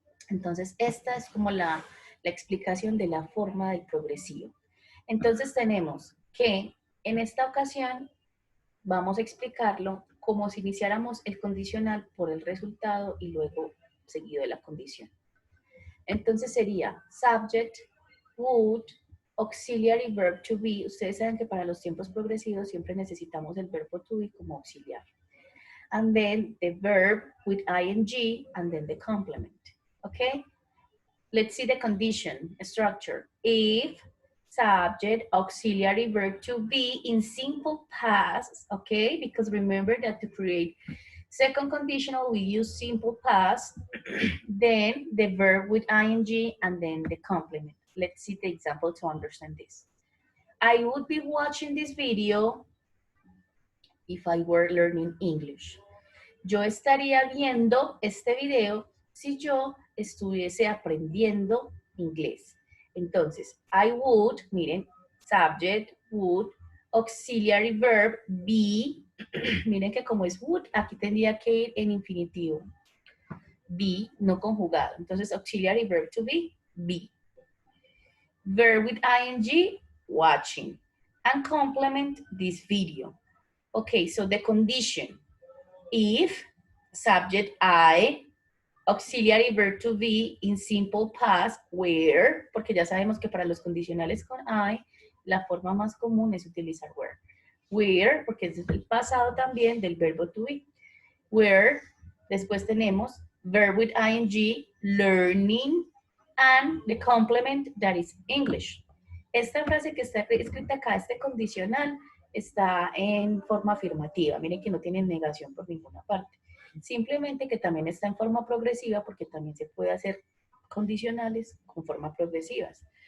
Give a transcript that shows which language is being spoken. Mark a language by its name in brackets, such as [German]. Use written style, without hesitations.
[Spanish] Entonces, esta es como la explicación de la forma del progresivo. Entonces, tenemos que en esta ocasión vamos a explicarlo como si iniciáramos el condicional por el resultado y luego seguido de la condición. Entonces sería [English] subject, would, auxiliary verb to be. [Spanish] Ustedes saben que para los tiempos progresivos siempre necesitamos el verbo to be como auxiliar. [English] And then the verb with ing and then the complement. Okay? Let's see the condition structure. If subject, auxiliary verb to be in simple past, okay? Because remember that to create second conditional, we use simple past, then the verb with ing, and then the complement. Let's see the example to understand this. I would be watching this video if I were learning English. [Spanish] Yo estaría viendo este video si yo estuviese aprendiendo inglés. Entonces, [English] I would, [Spanish] miren, subject, would, auxiliary verb, be, miren que como es would, aquí tendría que ir en infinitivo. Be, no conjugado. Entonces, [English] auxiliary verb to be. Verb with ing, watching. And complement this video. Okay, so the condition. If, subject I, auxiliary verb to be in simple past, [Spanish] where, porque ya sabemos que para los condicionales con I, la forma más común es utilizar where. Where, porque es el pasado también del verbo to be. [English] Where, [Spanish] después tenemos [English] verb with ing, learning, and the complement that is English. [Spanish] Esta frase que está escrita acá, este condicional, está en forma afirmativa. Miren que no tiene negación por ninguna parte. Simplemente que también está en forma progresiva porque también se puede hacer condicionales con formas progresivas.